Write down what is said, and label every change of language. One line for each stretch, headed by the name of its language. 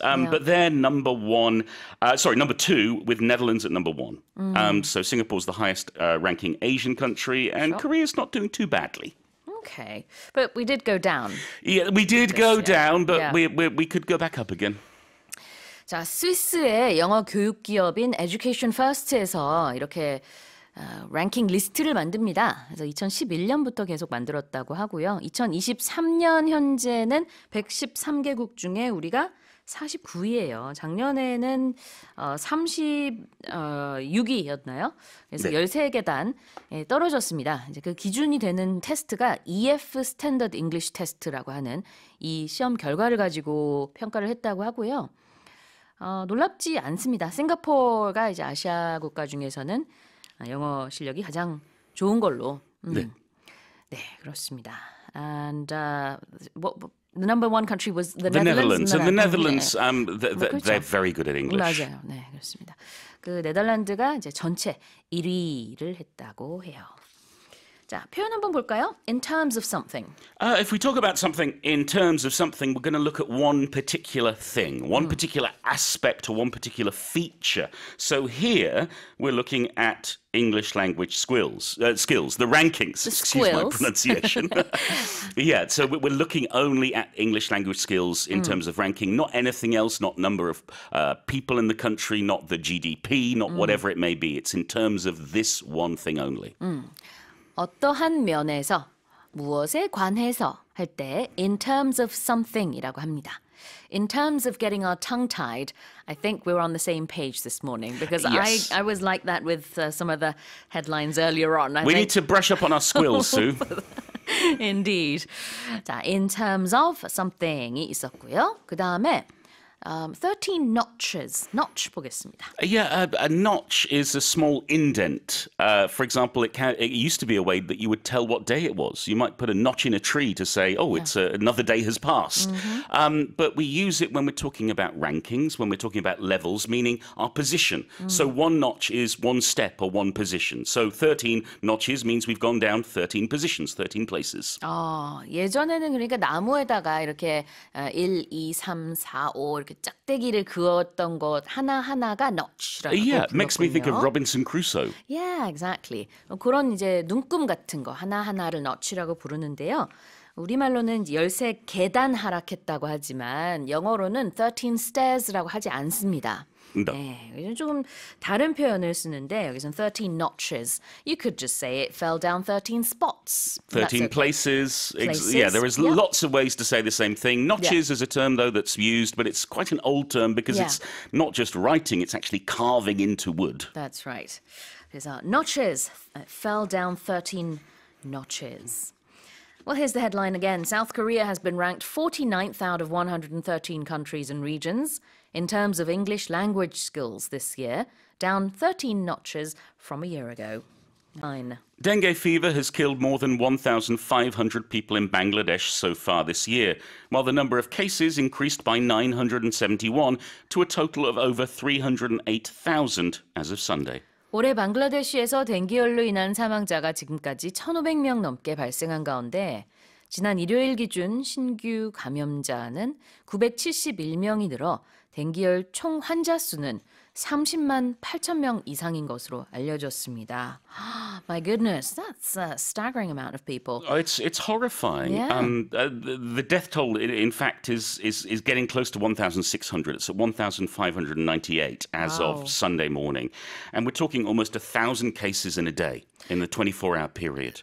English: But they're number 2, with Netherlands at number 1. So Singapore's the highest ranking Asian country, and Korea's not doing too badly. Okay. But we did go down. Yeah, we did go down, but Yeah. we could go back up again.
Korean: 자, 스위스의 영어 교육 기업인 Education First에서 이렇게 랭킹 리스트를 만듭니다. 그래서 2011년부터 계속 만들었다고 하고요. 2023년 현재는 113개국 중에 우리가 49위예요. 작년에는 36위였나요? 그래서 네. 13계단 떨어졌습니다. 이제 그 기준이 되는 테스트가 EF 스탠더드 잉글리시 테스트라고 하는 이 시험 결과를 가지고 평가를 했다고 하고요. 놀랍지 않습니다. 싱가포르가 이제 아시아 국가 중에서는 영어 실력이 가장 좋은 걸로. 네. 네, 그렇습니다.
English: And the number one country was the The Netherlands. Netherlands. And the Netherlands,
Korean: 그렇죠.
English: they're very good at English.
Korean: 맞아요. 네, 그렇습니다. 그 네덜란드가 이제 전체 1위를 했다고 해요. 자, 표현 한번 볼까요?
English: In terms of something. If we talk about something in terms of something, we're going to look at one particular thing, one particular aspect or one particular feature. So here we're looking at English language skills, the rankings. Excuse my squills. pronunciation. Yeah, so we're looking only at English language skills in terms of ranking, not anything else, not number of people in the country, not the GDP, not whatever it may be. It's in terms of this one thing only.
Korean: 어떠한 면에서 무엇에 관해서 할 때
English: in terms of something
Korean: 이라고 합니다.
English: In terms of getting our tongue tied, I think we're on the same page this morning because Yes. I was like that with some of the headlines earlier on. We need to brush up on our squills, Sue. Indeed.
Korean: 자,
English: in terms of something
Korean: 이 있었고요. 그 다음에 13 notches. Notch 보겠습니다.
English: Yeah, a notch is a small indent. For example, it used to be a way that you would tell what day it was. You might put a notch in a tree to say, oh, it's another day has passed. But we use it when we're talking about rankings, when we're talking about levels, meaning our position. So one notch is one step or one position. So 13 notches means we've gone down 13 positions, 13 places.
Korean: 예전에는 그러니까 나무에다가 이렇게 1, 2, 3, 4, 5 이렇게 짝대기를 그었던 것 하나하나가 notch라고
English: Yeah, it makes me think of
Korean: 불렀군요.
English: Robinson Crusoe. Yeah, exactly.
Korean: 그런 이제 눈금 같은 거 하나하나를 notch라고 부르는데요. 우리말로는 13계단 하락했다고 하지만 영어로는 13 stairs라고 하지 않습니다. 네, 이건 조금 다른 표현을 쓰는데 여기서는 13 notches.
English: You could just say it fell down 13 spots. 13 places. Places, Yeah, there is yeah. lots of ways to say the same thing. Notches is a term, though, that's used, but it's quite an old term because it's not just writing, it's actually carving into wood. That's right. 그래서 notches fell down 13 notches. Well, here's the headline again. South Korea has been ranked 49th out of 113 countries and regions in terms of English language skills this year, down 13 notches from a year ago. 9. Dengue fever has killed more than 1,500 people in Bangladesh so far this year, while the number of cases increased by 971 to a total of over 308,000 as of Sunday.
Korean: 올해 방글라데시에서 댕기열로 인한 사망자가 지금까지 1,500명 넘게 발생한 가운데 지난 일요일 기준 신규 감염자는 971명이 늘어 댕기열 총 환자 수는 30만 8천 명 이상인 것으로 알려졌습니다.
English: My goodness, that's a staggering amount of people. Oh, it's horrifying. Yeah. The death toll, in fact, is getting close to 1,600. It's at 1,598 as of Sunday morning. And we're talking almost 1,000 cases in a day in the 24-hour period.